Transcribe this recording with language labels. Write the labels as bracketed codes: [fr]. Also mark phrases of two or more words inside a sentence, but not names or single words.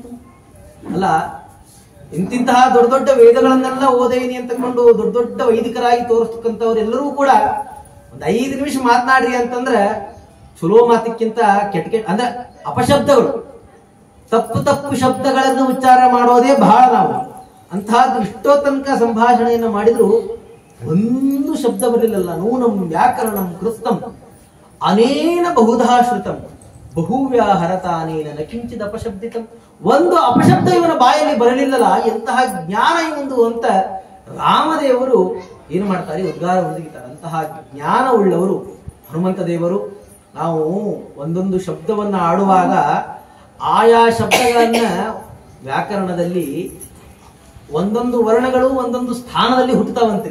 [kn] ಅಲ್ಲ, ಇಂತಿಂತಹ ದೊಡ್ಡ ದೊಡ್ಡ ವೇದಗಳನ್ನೆಲ್ಲ ಓದೇನಿ ಅಂತಕೊಂಡು ದೊಡ್ಡ ದೊಡ್ಡ ವೈದಿಕರಾಗಿ ತೋರಿಸ್ತಕ್ಕಂಥವ್ರೆಲ್ಲರೂ ಕೂಡ ಒಂದ್ 5 ನಿಮಿಷ ಮಾತನಾಡ್ರಿ ಅಂತಂದ್ರೆ ಚಲೋ ಮಾತಕ್ಕಿಂತ ಕೆಟ್ಟ ಅಂದ್ರೆ ಅಪಶಬ್ದಗಳು, ತಪ್ಪು ಶಬ್ದಗಳನ್ನು ಉಚ್ಚಾರ ಮಾಡೋದೇ ಬಹಳ. ನಾವು ಅಂತಹದ್ದು ಇಷ್ಟೋ ತನಕ ಸಂಭಾಷಣೆಯನ್ನ ಮಾಡಿದ್ರು ಒಂದು ಶಬ್ದ ಬರಲಿಲ್ಲ. [sa] ನೂನಂ ವ್ಯಾಕರಣಂ ಕೃಸ್ತಂ ಅನೇನ ಬಹುಧಾ ಶ್ರುತಂ ಬಹುವ್ಯಾಹರತಾನೇನ ನ ಕಿಂಚಿತ್ ಅಪಶಬ್ದಿತಂ. [kn] ಒಂದು ಅಪಶಬ್ದ ಇವನ ಬಾಯಲ್ಲಿ ಬರಲಿಲ್ಲಲ್ಲ, ಎಂತಹ ಜ್ಞಾನ ಇವಂದು ಅಂತ ರಾಮದೇವರು ಏನು ಮಾಡ್ತಾರೆ, ಉದ್ಗಾರ ಹೊಂದಿದ್ದಾರೆ. ಅಂತಹ ಜ್ಞಾನ ಉಳ್ಳವರು ಹನುಮಂತ ದೇವರು. ನಾವು ಒಂದೊಂದು ಶಬ್ದವನ್ನ ಆಡುವಾಗ ಆಯಾ ಶಬ್ದಗಳನ್ನ ವ್ಯಾಕರಣದಲ್ಲಿ ಒಂದೊಂದು ವರ್ಣಗಳು ಒಂದೊಂದು ಸ್ಥಾನದಲ್ಲಿ ಹುಟ್ಟುತ್ತಾವಂತ್ರಿ.